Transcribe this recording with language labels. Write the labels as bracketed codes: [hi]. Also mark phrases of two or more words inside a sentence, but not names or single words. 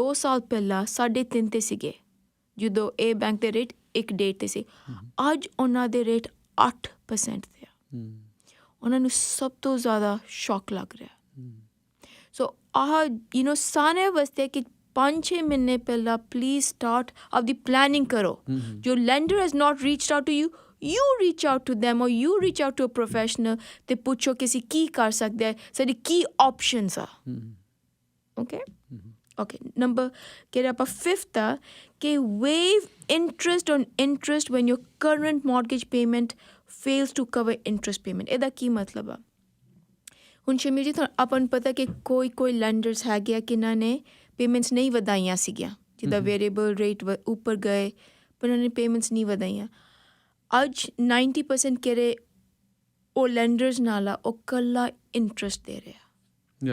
[pa] ਸਾਲ ਪਹਿਲਾਂ 3.5 ਤੇ ਸੀਗੇ ਜਦੋਂ ਇਹ ਬੈਂਕ ਦੇ ਰੇਟ 1.5 ਤੇ ਸੀ ਅੱਜ ਉਹਨਾਂ ਦੇ ਰੇਟ 8% ਤੇ ਆ ਉਹਨਾਂ ਨੂੰ ਸਭ ਤੋਂ ਜ਼ਿਆਦਾ ਸ਼ੌਕ ਲੱਗ ਰਿਹਾ ਸੋ ਆਹ ਸਾਰਿਆਂ ਵਾਸਤੇ ਕਿ 5-6 ਮਹੀਨੇ ਪਹਿਲਾਂ [en] please start [pa] ਆਪਦੀ ਪਲੈਨਿੰਗ ਕਰੋ ਜੋ [en] lender has not reached out to you reach out to them or you reach out to a professional [pa] ਤੇ ਪੁੱਛੋ ਕਿ ਅਸੀਂ ਕੀ ਕਰ ਸਕਦੇ ਹਾਂ ਸਾਡੀ ਕੀ ਆਪਸ਼ਨਸ ਆ ਓਕੇ ਨੰਬਰ ਕਿਹੜਾ ਆਪਾਂ 5th ਆ ਕਿ [en] waive interest on interest when your current mortgage payment fails to cover interest payment [pa] ਇਹਦਾ ਕੀ ਮਤਲਬ ਆ ਹੁਣ ਸ਼ਮੀਲ ਜੀ ਤੁਹਾਨੂੰ ਆਪਾਂ ਨੂੰ ਪਤਾ ਕਿ ਕੋਈ ਲੈਂਡਰਸ ਹੈਗੇ ਆ ਕਿ ਇਹਨਾਂ ਨੇ ਪੇਮੈਂਟਸ ਨਹੀਂ ਵਧਾਈਆਂ ਸੀਗੀਆਂ ਜਿੱਦਾਂ [en] variable rate [pa] ਉੱਪਰ ਗਏ ਪਰ ਉਹਨਾਂ ਨੇ ਪੇਮੈਂਟਸ ਨਹੀਂ ਵਧਾਈਆਂ ਅੱਜ 90% ਕਿਹੜੇ ਉਹ ਲੈਂਡਰਸ ਨਾਲ ਆ ਉਹ ਕੱਲਾ ਇੰਟਰਸਟ ਦੇ ਰਿਹਾ